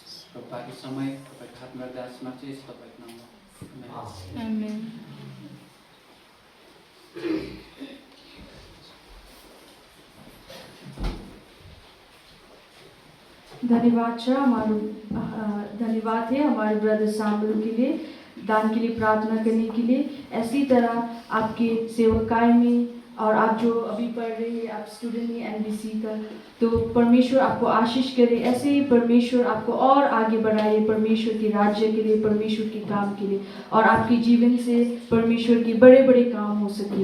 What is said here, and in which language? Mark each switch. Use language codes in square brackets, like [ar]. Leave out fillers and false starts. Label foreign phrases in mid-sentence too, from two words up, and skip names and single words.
[ne] प्रभु बाँकी समय तपाईँको हातमा दासमा चाहिँ तपाईँको नाममा आमेन। [hi] धन्यवाद है हमारे ब्रदर सैमुअल के लिए दान के लिए प्रार्थना करने के लिए। ऐसी तरह आपके सेवकाई में और आप जो अभी पढ़ रहे हैं, आप स्टूडेंट हैं NBC का, तो परमेश्वर आपको आशीष करे। ऐसे ही परमेश्वर आपको और आगे बढ़ाए परमेश्वर के राज्य के लिए, परमेश्वर के काम के लिए, और आपके जीवन से परमेश्वर के बड़े बड़े काम हो सके।